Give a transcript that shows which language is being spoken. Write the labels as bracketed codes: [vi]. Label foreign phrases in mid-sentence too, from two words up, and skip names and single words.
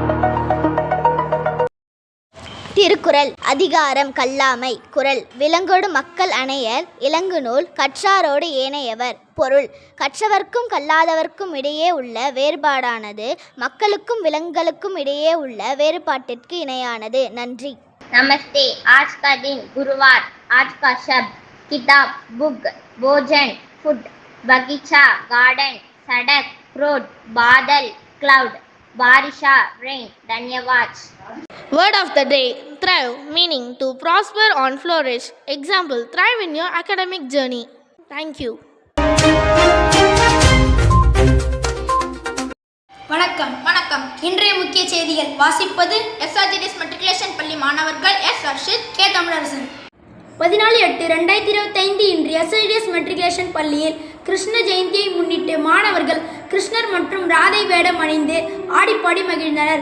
[ta] திருக்குறள் அதிகாரம் கல்லாமை. குறள் விலங்கொடு மக்கள் அணையர் இலங்குநூல் கற்றாரோடு ஏனையவர். பொருள் கற்றவர்க்கும் கல்லாதவர்க்கும் இடையே உள்ள வேறுபாடானது மக்களுக்கும் விலங்குகளுக்கும் இடையே உள்ள வேறுபாட்டிற்கு இணையானது. நன்றி. [hi] नमस्ते। आज का दिन गुरुवार। आज का शब्द किताब, बुक, भोजन, फूड, बगीचा, गार्डन, सड़क, रोड, बादल, क्लाउड, बारिशा, रेन। धन्यवाद। [en] Word of the day, thrive, meaning to prosper or flourish. Example, thrive in your academic journey. Thank you. [ta] வணக்கம். இன்றைய முக்கிய செய்திகள் வாசிப்பது SRGDS மெட்ரிகுலேஷன் பள்ளி மாணவர்கள் எஸ் ஹர்ஷித், கே தமிழரசன். 14/8/2025 இன்று SRGDS மெட்ரிகுலேஷன் பள்ளியில் கிருஷ்ண ஜெயந்தியை முன்னிட்டு மாணவர்கள் கிருஷ்ணர் மற்றும் ராதை வேடம் அணிந்து ஆடிப்பாடி மகிழ்ந்தனர்.